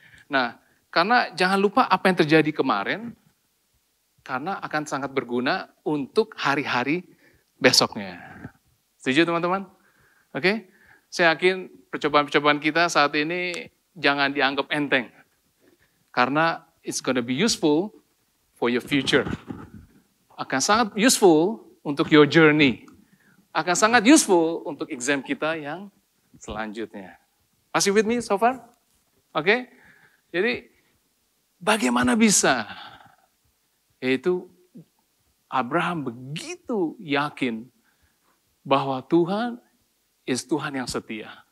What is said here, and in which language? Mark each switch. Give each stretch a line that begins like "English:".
Indonesian: Nah, karena jangan lupa apa yang terjadi kemarin, karena akan sangat berguna untuk hari-hari besoknya. Setuju teman-teman? Oke? Saya yakin percobaan-percobaan kita saat ini jangan dianggap enteng. Karena
English: it's gonna be useful for your future.
Indonesian: Akan sangat useful untuk
English: your journey.
Indonesian: Akan sangat useful untuk exam kita yang selanjutnya. Masih
English: with me so far?
Indonesian: Oke? Jadi, bagaimana bisa? Yaitu Abraham begitu yakin bahwa Tuhan is Tuhan yang setia.